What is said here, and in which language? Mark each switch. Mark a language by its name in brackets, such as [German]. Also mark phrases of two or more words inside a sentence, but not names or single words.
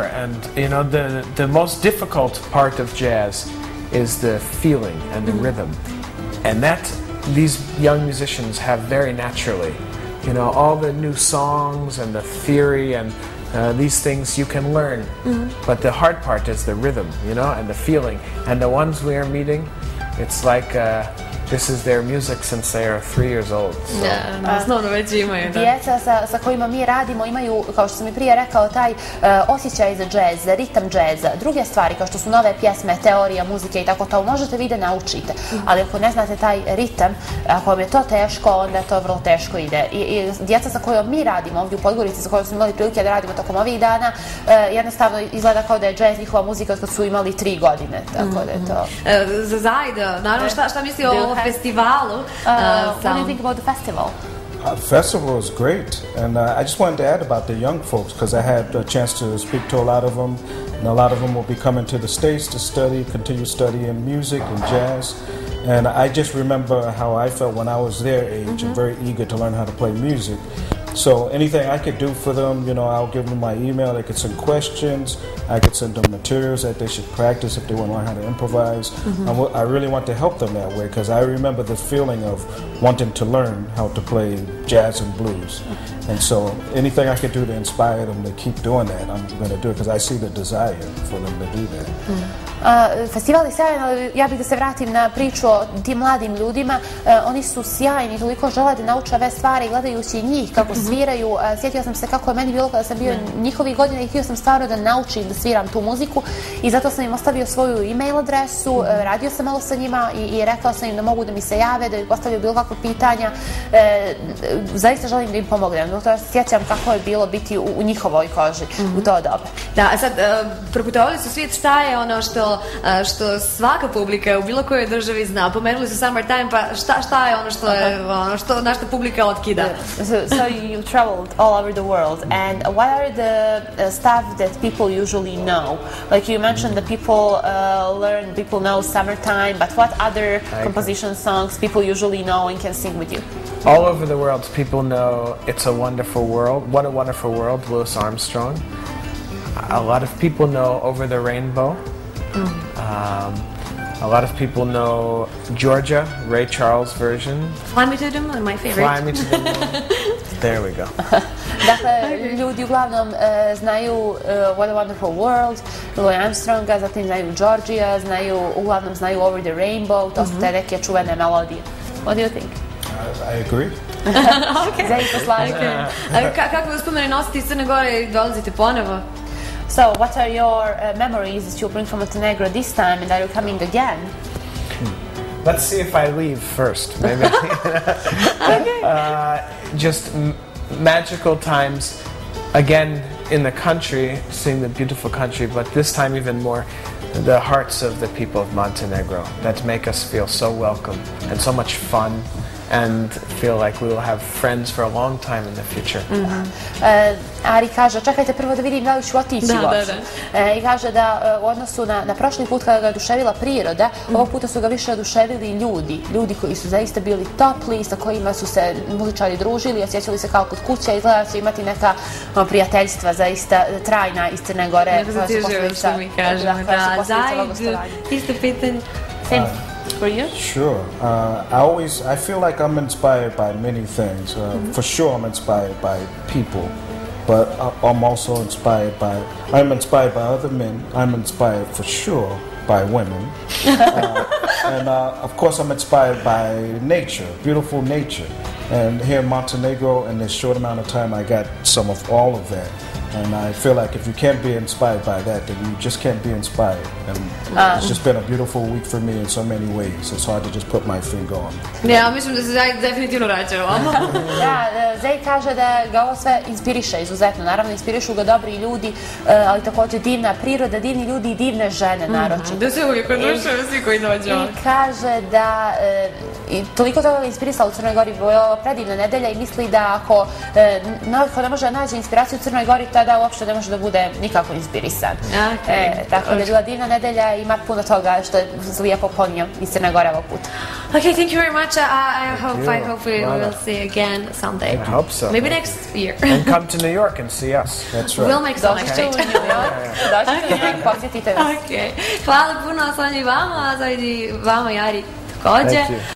[English] And the most difficult part of jazz is the feeling and the rhythm, and that these young musicians have very naturally. All the new songs and the theory and these things you can learn, but the hard part is the rhythm, and the feeling. And the ones we are meeting, It's like this is their music since they are 3 years old. [Serbian] Osnovno već imaju. Djeca sa kojima mi radimo imaju, kao što sam i prije rekao, taj osjećaj za džez, za ritam džeza. Druge stvari, kao što su nove pjesme, teorija, muzike i tako to, možete vi da naučite. Ali ako ne znate taj ritam, ako vam je to teško, onda to vrlo teško ide. I djeca sa kojom mi radimo ovdje u Podgorici, sa kojom smo imali prilike da radimo tokom ovih dana, jednostavno izgleda kao da je džez njihova muzika kad su imali 3 godine. Tako da je to... Za Zaid, naravno, šta misli o festivalu? [English] What do you think about the festival? The festival was great, and I just wanted to add about the young folks because I had a chance to speak to a lot of them, and a lot of them will be coming to the States to continue studying music and jazz. And I just remember how I felt when I was their age and very eager to learn how to play music. So anything I could do for them, you know, I'll give them my email. They could send questions. I could send them materials that they should practice if they want to learn how to improvise. I really want to help them that way because I remember the feeling of wanting to learn how to play jazz and blues. And so anything I could do to inspire them to keep doing that, I'm going to do it because I see the desire for them to do that. [Serbian] Festival je sjajan, ali ja bih da se vratim na priču o tim mladim ljudima. Oni su sjajni, toliko žele da nauče ove stvari, gledajući njih kako sviraju. Sjetio sam se kako je meni bilo kada sam bio njihovih godina i htio sam stvarno da naučim da sviram tu muziku i zato sam im ostavio svoju e-mail adresu, radio sam malo sa njima i rekao sam im da mogu da mi se jave, da mi postavljaju bilo kakve pitanja. Zaista želim da im pomognem, zato ja se sjećam kako je bilo biti u njihovoj koži u to doba. Da, a sad, proputovali su svijet, šta je ono što svaka publika u bilo kojoj državi zna? Pomenuli su Summertime, pa šta je ono na što publika otkida? [English] So you traveled all over the world, and what are the stuff that people usually know? Like you mentioned that people know Summertime, but what other composition songs people usually know and can sing with you? All over the world, people know It's a Wonderful World, What a Wonderful World, Louis Armstrong. A lot of people know Over the Rainbow. A lot of people know Georgia, Ray Charles version. Fly Me to the Moon, my favorite. Fly Me to the Moon. There we go. [Serbian] Dakle, ljudi uglavnom znaju What a Wonderful World, Louis Armstronga, zatim znaju Georgia, uglavnom znaju Over the Rainbow, to su te neke čuvene melodije. [English] What do you think? I agree. [Serbian] Zaid se slaže. Kako uspomene nositi iz Crne Gore i dolazite ponovo? [English] So, what are your memories that you bring from Montenegro this time, and are you coming again? Let's see if I leave first, maybe. Just magical times, again in the country, seeing the beautiful country, but this time even more the hearts of the people of Montenegro that make us feel so welcome and so much fun. And feel like we will have friends for a long time in the future. [Serbian] Ari kaže, čekajte prvo da vidim da li ću otići uopšte. I kaže da u odnosu na prošli put kada ga je oduševila priroda, ovog puta su ga više oduševili ljudi koji su zaista bili topli, sa kojima su se muzičari družili, osjećali se kao kod kuće, izgleda da će imati neka prijateljstva zaista trajna iz Crne Gore. Neko zatižuje što mi kažemo. Zaid, isto pitanje. [English] For you? Sure. I feel like I'm inspired by many things. For sure, I'm inspired by people, but I'm also inspired by other men. I'm inspired for sure by women, and of course, I'm inspired by nature, beautiful nature. And here in Montenegro, in this short amount of time, I got some of all of that. And I feel like if you can't be inspired by that, then you just can't be inspired. And it's just been a beautiful week for me in so many ways. It's hard to just put my finger on it. [Serbian] Ja, mislim da se Zaid definitivno vraća ovamo. Da, Zaid kaže da ga ovo sve inspiriše izuzetno. Naravno, inspirišu ga dobri ljudi, ali također divna priroda, divni ljudi i divne žene naročito. Da se uvijek odušaju svi koji dođu. I kaže da toliko toga ga inspirisalo u Crnoj Gori. Ovo je predivna nedelja i misli da ako ne može da nađe inspiraciju u Crnoj Gori, tada uopšte ne može da bude nikako inspirisan. Tako da je bila divna nedelja i ima puno toga što je lijepo ponio iz Crne Gore ovog puta. [English] Okay, thank you very much. I hope we will see again someday. I hope so. Maybe next year. And come to New York and see us. That's right. We'll make some exchange. [Serbian] Dođite u New York, dođite u New York, posjetite nas. Hvala puno, Sanja i vama, a Zaid i vama i Ari također.